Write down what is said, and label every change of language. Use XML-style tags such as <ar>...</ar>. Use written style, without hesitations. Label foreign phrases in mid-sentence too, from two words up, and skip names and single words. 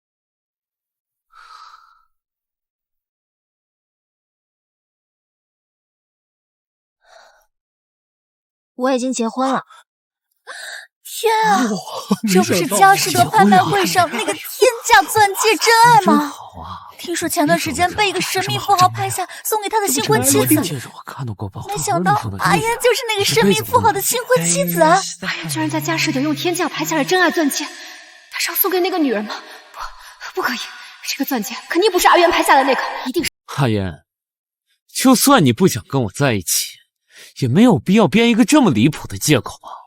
<zh>我已經結婚了。天啊，這不是佳士得拍賣會上那個天價鑽戒真愛嗎？聽說前段時間被一個神秘富豪拍下，送給他的新婚妻子。沒想到阿言就是那個神秘富豪的新婚妻子啊！阿言居然在佳士得用天價拍下了真愛鑽戒，他是要送給那個女人嗎？不可以，這個鑽戒肯定不是阿元拍下的那個，一定是。阿言，就算你不想跟我在一起，也沒有必要編一個這麼離譜的借口吧？</zh>